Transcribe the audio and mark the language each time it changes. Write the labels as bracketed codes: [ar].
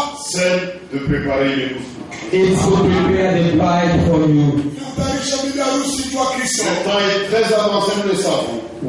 [fr] celle de préparer les bouches. [en] It's to prepare the bride for you. [fr] Le temps est très avancé, nous le savons.